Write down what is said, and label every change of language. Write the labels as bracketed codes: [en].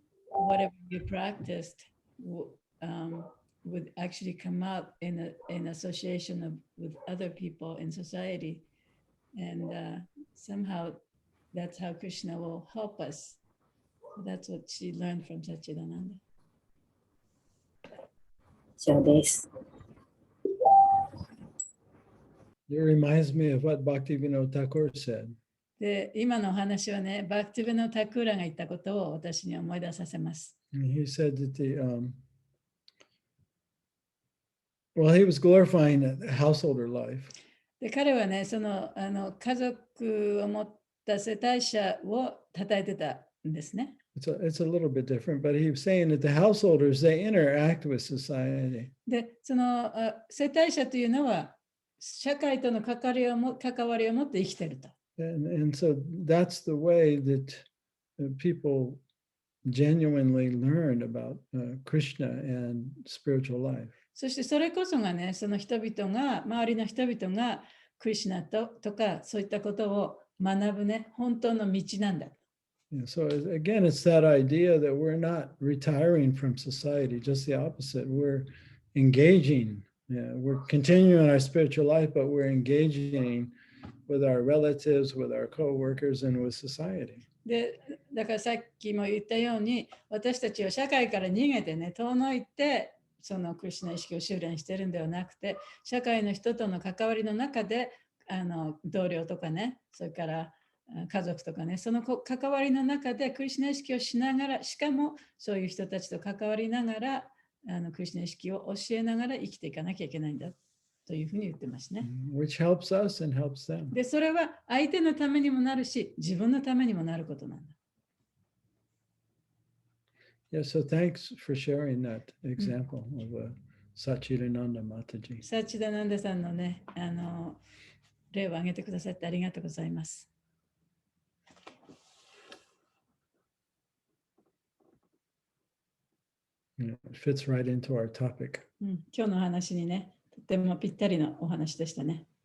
[en] whatever you practiced would actually come out in association with other people in society, and somehow that's how Krishna will help us. So that's what she learned from Satchidananda. [ja] 以上です。 [en] It reminds me of what Bhaktivinoda Thakur said. [ja] で、今のお話はね、バクティブのタクーラが言ったことを私に思い出させます。 [en] And he said that he was glorifying the householder life. [ja] で、彼はね、家族を持った世帯者を称えてたんですね。 [en] It's a little bit different, but he was saying that the householders, they interact with society. [ja] で、世帯者というのは、社会との関わりを持って生きていると。 [en] And so that's the way that people genuinely learn about Krishna and spiritual life. [ja] そしてそれこそがね、その人々が、周りの人々がクリシュナとかそういったことを学ぶね、本当の道なんだ。 [en] Yeah, so again, it's that idea that we're not retiring from society, just the opposite. We're engaging. Yeah, we're continuing our spiritual life, but we're engaging with our relatives, with our co-workers, and with society. [ja] で、だからさっきも言ったように、私たちは社会から逃げてね、遠のいて、クリシュナ意識を修練してるんではなくて、社会の人との関わりの中で、同僚とかね、それから家族とかね、その関わりの中でクリシュナ意識をしながら、しかもそういう人たちと関わりながら、クリシュナ意識を教えながら生きていかなきゃいけないんだというふうに言ってますね。 [en] Which helps us and helps them. [ja] で、それは相手のためにもなるし、自分のためにもなることなんだ。 [en] Yeah, so thanks for sharing that example of Satchidananda Mataji. [ja] サチダナンダさんのね、例を挙げてくださってありがとうございます。 [en] It fits right into our topic. [ja] 今日の話にね、とてもぴったりのお話でしたね。